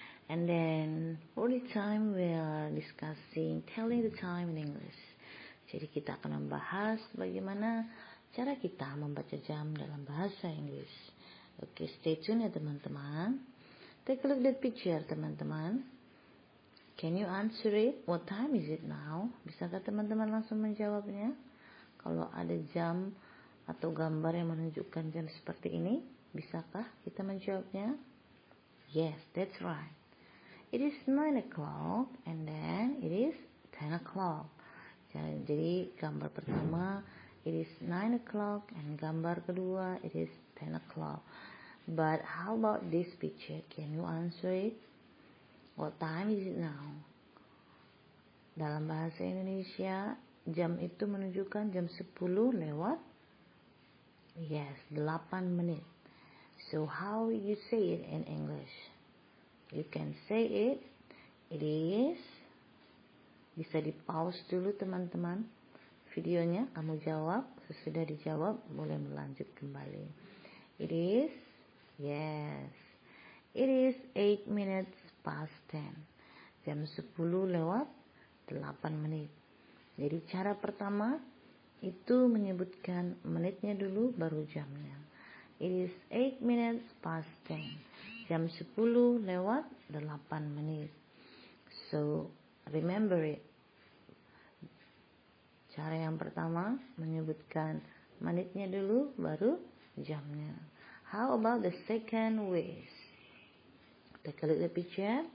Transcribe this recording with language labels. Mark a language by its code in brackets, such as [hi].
[en] And then for the time we are discussing telling the time in English. [id] Jadi kita akan membahas bagaimana cara kita membaca jam dalam bahasa Inggris. Oke, [en] stay tune [id] ya teman-teman. [en] Take a look at that picture teman-teman. Can you answer it? What time is it now? [id] Bisakah teman-teman langsung menjawabnya? Kalau ada jam atau gambar yang menunjukkan jam seperti ini, bisakah kita menjawabnya? [en] Yes, that's right. It is 9 o'clock and then it is 10 o'clock. [id] Jadi gambar pertama [en] it is 9 o'clock and [id] gambar kedua [en] it is 10 o'clock. But how about this picture? Can you answer it? What time is it now? [id] Dalam bahasa Indonesia, jam itu menunjukkan jam 10 lewat [en] Yes, [id] 8 menit. [en] So how you say it in English? You can say it is. [id] Bisa di pause dulu teman-teman videonya, kamu jawab, sesudah dijawab boleh melanjut kembali. [en] It is, yes. It is 8 minutes past 10. [id] Jam 10 lewat 8 menit. Jadi cara pertama itu menyebutkan menitnya dulu baru jamnya. [en] It is 8 minutes past 10. [id] Jam 10 lewat 8 menit. [en] So, remember it. [id] Cara yang pertama menyebutkan menitnya dulu baru jamnya. [en] How about the second ways? Take a look at the picture.